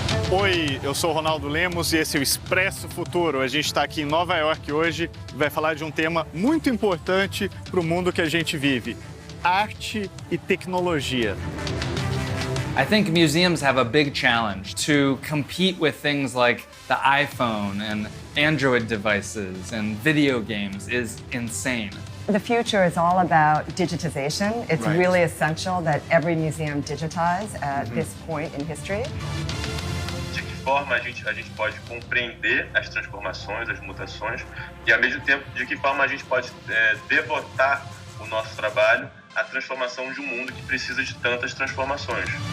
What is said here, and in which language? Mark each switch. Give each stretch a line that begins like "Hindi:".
Portuguese: Oi, eu sou o Ronaldo Lemos e esse é o Expresso Futuro. A gente está aqui em Nova York hoje e vai falar de um tema muito importante para o mundo que a gente vive: arte e tecnologia.
English: I think museums have a big challenge to compete with things like the iPhone and Android devices and video games is insane. The future is all about digitization. It's Right. really essential that every museum digitize at this point in history.
Portuguese: De que forma a gente pode compreender as transformações, as mutações, e ao mesmo tempo de que forma a gente pode devotar o nosso trabalho à transformação de um mundo que precisa de tantas transformações.